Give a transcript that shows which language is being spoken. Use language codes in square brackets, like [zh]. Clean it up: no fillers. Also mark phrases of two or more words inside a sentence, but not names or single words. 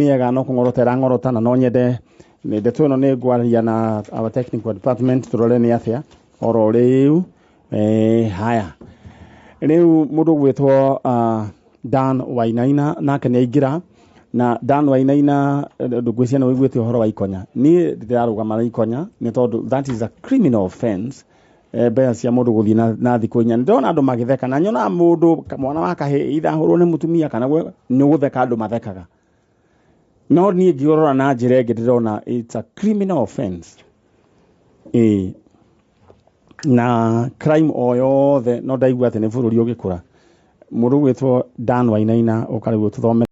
[ki] mĩega no kũng'orota na no nyende ndeto ĩno nĩ ngwaria na [en] our technical department [ki] tũrore nĩ atĩa oro rĩu haya rĩu mũndũ gwĩtwo Dan Wainaina nake nĩ aingĩra na Dan Wainaina ndũgwĩcia nĩ wĩiguĩte ũhoro wa ikonya niĩ ndĩrarũgama na ikonya nĩ tondũ [en] that is a criminal offense [ki] mbea cia mũndũ gũthiĩ na thikũ 4 ndona andũ magĩtheka na nyona mũndũ mwana wa kahĩĩ ithahũrwo nĩ mũtumia kana nĩ gũtheka andũ mathekaga no niĩ ngĩrora na njĩra ĩngĩ ndĩrona [en] it's a criminal offense [ki] na crime o yothe no ndaigua atĩ nĩ bũrũri ũgĩkũra mũndũ gwĩtwo Dan Wainaina ũkarĩguo tũthome